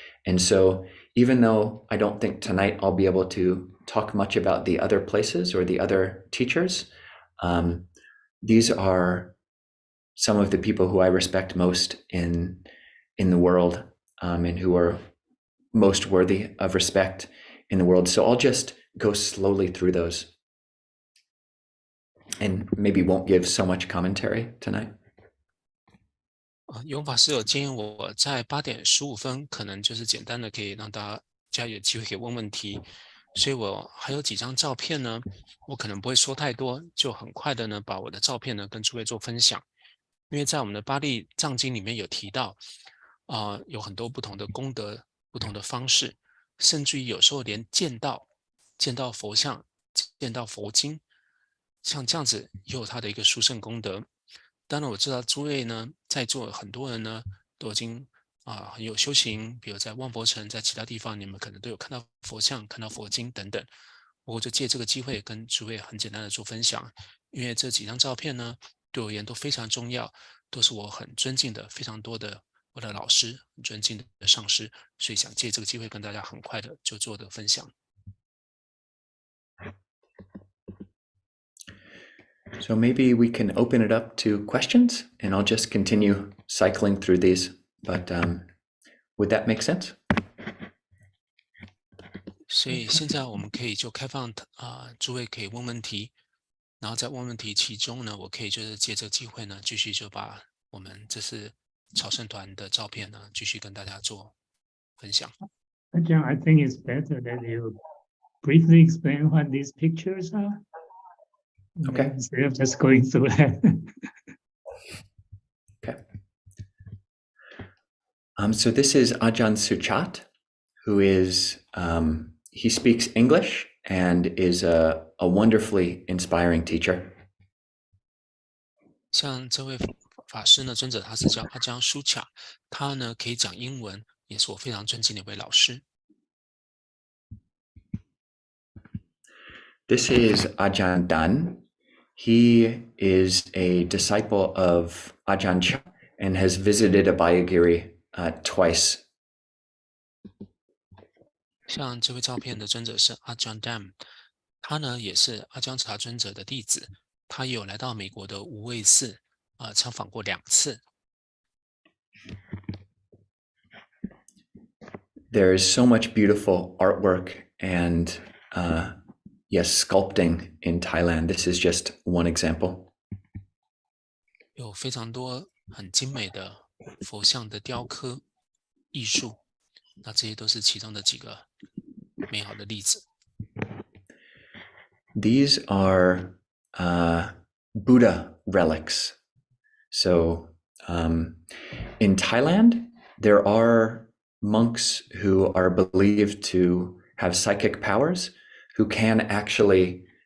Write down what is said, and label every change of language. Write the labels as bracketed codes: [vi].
[en] And so even though I don't think tonight I'll be able to talk much about the other places or the other teachers, these are some of the people who I respect most in the world, and who are most worthy of respect in the world. So I'll just go slowly through those and maybe won't give so much commentary tonight. [zh] 永法师有建议我在8点15分，可能就是简单的可以让大家有机会可以问问题，所以我还有几张照片呢，我可能不会说太多，就很快的呢把我的照片呢跟诸位做分享。因为在我们的巴利藏经里面有提到，有很多不同的功德、不同的方式，甚至于有时候连见到佛像、见到佛经，像这样子也有它的一个殊胜功德。当然我知道诸位呢，在座很多人呢都已经很有修行，比如在万佛城，在其他地方，你们可能都有看到佛像、看到佛经等等。我就借这个机会跟诸位很简单的做分享，因为这几张照片呢，对我而言都非常重要，都是我很尊敬的非常多的我的老师，很尊敬的上师，所以想借这个机会跟大家很快的就做的分享。 [en] So maybe we can open it up to questions, and I'll just continue cycling through these. But would that make sense? [zh] 所以现在我们可以就开放诸位可以问问题，然后在问问题其中呢，我可以就是借这个机会呢，继续就把我们这次朝圣团的照片呢，继续跟大家做分享。 [en] Ajahn, I think it's better that you briefly explain what these pictures are. Okay. Instead of just going through that. Okay. So this is Ajahn Suchat, who is, he speaks English and is a wonderfully inspiring teacher. [zh] 像这位法师呢，尊者他是叫阿江舒卡，他呢可以讲英文，也是我非常尊敬的一位老师。 [en] This is Ajahn Dan. He is a disciple of Ajahn Chah and has visited Abhayagiri twice. [zh] 像这位照片的尊者是阿江 Dam， 他呢也是阿江查尊者的弟子，他也有来到美国的无畏寺参访过2次。 [en] There is so much beautiful artwork and yes, sculpting in Thailand. This is just one example. [zh] 有非常多很精美的佛像的雕刻艺术，那这些都是其中的几个美好的例子。 [en] These are Buddha relics. So in Thailand, there are monks who are believed to have psychic powers, who can actually